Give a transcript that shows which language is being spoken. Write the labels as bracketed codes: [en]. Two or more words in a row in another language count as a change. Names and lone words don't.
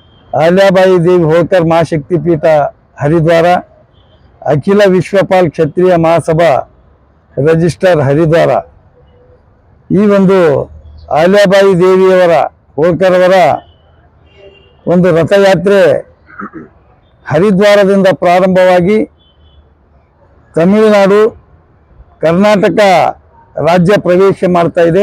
[hi] अहिल्याबाई देवी होळकर महाशक्ति पीठ हरिद्वार, अखिल विश्वपाल क्षत्रिय महासभा रजिस्टर हरिद्वार [kn] ಈ ಒಂದು ಅಹಿल्याबाई ದೇವಿಯವರ ಹೋಳ್ಕರವರ ಒಂದು ರಥಯಾತ್ರೆ ಹರಿದ್ವಾರದಿಂದ ಪ್ರಾರಂಭವಾಗಿ ತಮಿಳುನಾಡು ಕರ್ನಾಟಕ ರಾಜ್ಯ ಪ್ರವೇಶ ಮಾಡ್ತಾ ಇದೆ।